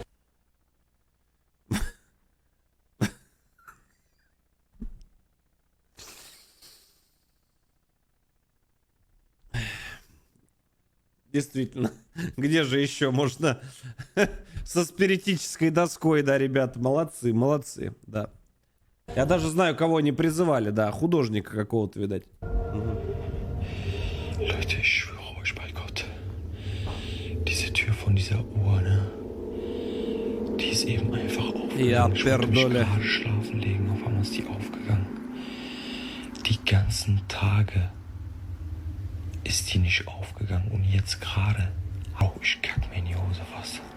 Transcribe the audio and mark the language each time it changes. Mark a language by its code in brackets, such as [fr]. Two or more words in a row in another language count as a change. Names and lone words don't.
[ru] Действительно, где же еще можно со спиритической доской, да, ребята, молодцы, молодцы, да. Я даже знаю, кого они призывали, да, художника какого-то, видать. [de] Leute, ich schwöre euch bei Gott, diese Tür von dieser Uhr, ne, die ist eben einfach aufgegangen. Ja, Ich wollte mich [pl] Perdole. [de] gerade schlafen legen, auf einmal ist die aufgegangen. Die ganzen Tage ist die nicht aufgegangen und jetzt gerade, oh, ich kack mir in die Hose fast.